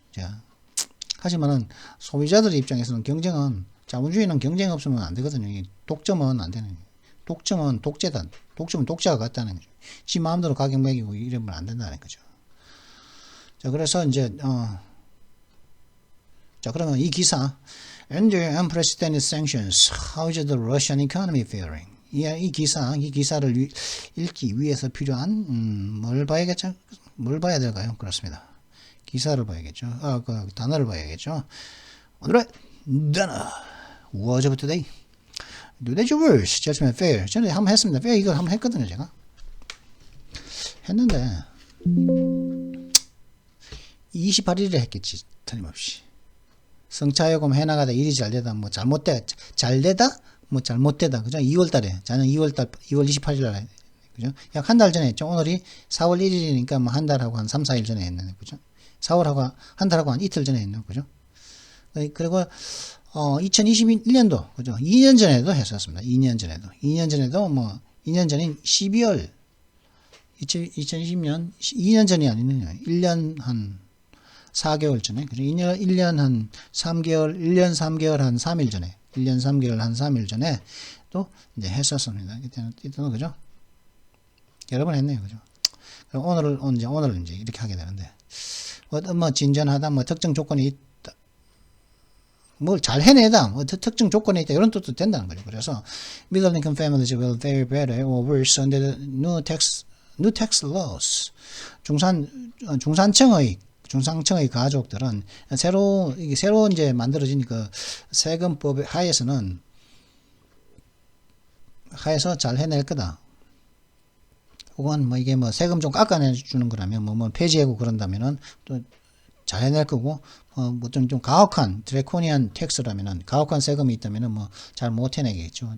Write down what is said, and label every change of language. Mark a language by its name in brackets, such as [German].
[Korean] 제가 하지만은 소비자들의 입장에서는 경쟁은 자본주의는 경쟁 없으면 안 되거든요. 독점은 안 되는 거예요. 독점은 독재다. 독점은 독자가 같다는 거죠. 지 마음대로 가격 매기고 이러면 안 된다는 거죠. 자, 그래서 이제, 자, 그러면 이 기사. [English] Under unprecedented sanctions, how is the Russian economy faring? [Korean] 이 기사를 읽기 위해서 필요한, 뭘 봐야겠죠? 뭘 봐야 될까요? 그렇습니다. 기사를 봐야겠죠. 그 단어를 봐야겠죠. 오늘의 단어 [English] was of today. Today's words, judgment, fair. [Korean] 전에 한번 했습니다. fair 이걸 한번 했거든요, 제가. 했는데 28일에 했겠지, 틀림없이. 성차요금 해나가다 일이 잘되다, 뭐 잘되다, 뭐 잘못되다, 그죠? 2월달에, 저는 2월 28일 날, 그죠? 약 한 달 전에 했죠. 오늘이 4월 1일이니까 뭐 한 달하고 한 3, 4일 전에 했는데, 그죠? 4월하고 한 달하고 한 이틀 전에 했는, 그죠? 그리고 2021년도, 그죠? 2년 전에도 했었습니다. 2년 전에도 뭐 2년 전인 12월 2020년 2년 전이 아니네요. 1년 한 4개월 전에, 그죠? 1년 한 3개월, 1년 3개월 한 3일 전에, 1년 3개월 한 3일 전에 또 이제 했었습니다. 이때는, 그죠? 여러 번 했네요. 그죠? 오늘은 이제 이렇게 하게 되는데, 뭐 진전하다, 뭐 특정 조건이 있다, 뭘 잘 해내다, 뭐 특정 조건이 있다, 이런 뜻도 된다는 거죠. 그래서 [English] middle income families will fare better or worse under the new tax laws. [Korean] 중상층의 가족들은 새로 이제 만들어진 그 세금법 하에서 잘 해낼 거다. 혹은 뭐 이게 뭐 세금 좀 깎아내주는 거라면 뭐 폐지하고 그런다면은 또 잘 해낼 거고, 뭐 좀 가혹한 드래코니안 텍스라면은, 가혹한 세금이 있다면은 뭐 잘 못 해내겠죠.